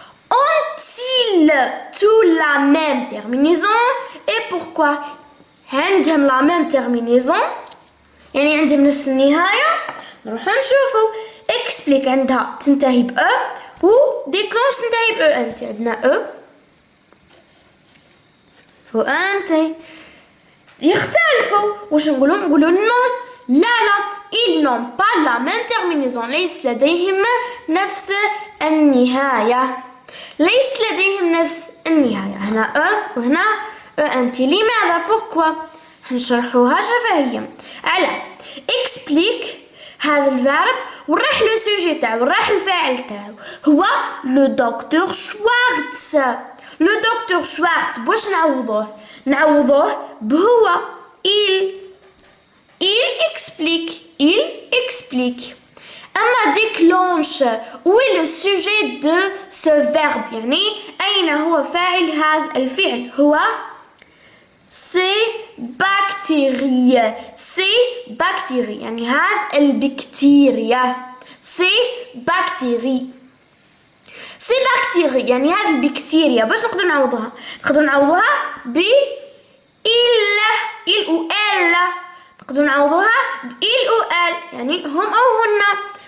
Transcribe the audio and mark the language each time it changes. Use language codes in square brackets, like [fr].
[fr] Ont-ils tous la même terminaison et pourquoi؟ عندهم la même terminaison [ar] يعني عندهم نفس النهاية. نروح نشوفوا. explique عندها تنتهي ب أ و déclenche تنتهي ب أ. أنت عندنا أ و أنت يختلفوا. واش نقولوا؟ نقولوا نون. [fr] لا ils n'ont pas la même terminaison. [ar] ليس لديهم نفس النهاية. ليس لديهم نفس النهاية. هنا أ وهنا أ أنت. لماذا؟ pourquoi؟ نشرحوها شفهيا. على explique هذا الفعل ونروح لو سوجي تاعو ونروح الفاعل تاعو هو لو دكتور شوارتز. لو دكتور شوارتز واش نعوضوه؟ نعوضوه بهو [fr] il explique. أما déclenche où est le sujet de ce verbe [ar] يعني أين هو فاعل هذا الفعل؟ هو [fr] c'est bactérie. c'est bactérie [ar] يعني هذا البكتيريا. [fr] c'est bactérie. c'est bactérie [ar] يعني هذه البكتيريا. باش نقدر نعوضها؟ نقدر نعوضها ب [fr] il ou elle. [ar] نقدر نعوضوها ب [fr] il ou elle [ar] يعني هم أو هن.